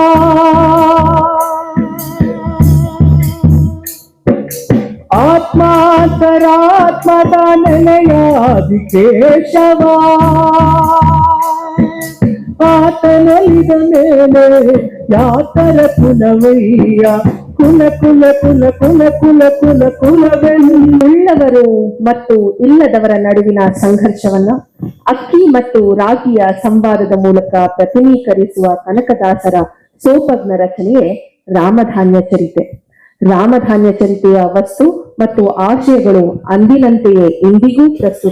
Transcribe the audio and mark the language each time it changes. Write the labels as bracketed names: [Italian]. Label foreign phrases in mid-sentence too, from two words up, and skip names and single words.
[Kannada] ಆತ್ಮಾಂತರಾತ್ಮದ ನೆಲೆಯಾದಿ ಕೇಶವ. ಆತನೊಲಿದ ಮೇಲೆ ಯಾತರ ಕುಲವಯ್ಯ, ಕುಲ ಕುಲ ಕುಲ ಕುಲ ಕುಲ ಕುಲ ಉಳ್ಳವರು ಮತ್ತು ಇಲ್ಲದವರ ನಡುವಿನ ಸಂಘರ್ಷವನ್ನ ಅಕ್ಕಿ ಮತ್ತು ರಾಗಿಯ ಸಂವಾದದ ಮೂಲಕ ಪ್ರತಿನಿಕರಿಸುವ ಕನಕದಾಸರ ಸೋಪಜ್ಞ ರಚನೆಯೇ ರಾಮಧಾನ್ಯ ಚರಿತೆ. ರಾಮಧಾನ್ಯ ಚರಿತೆಯ ವಸ್ತು ಮತ್ತು ಆಶಯಗಳು ಅಂದಿನಂತೆಯೇ ಇಂದಿಗೂ ಪ್ರಸ್ತುತ.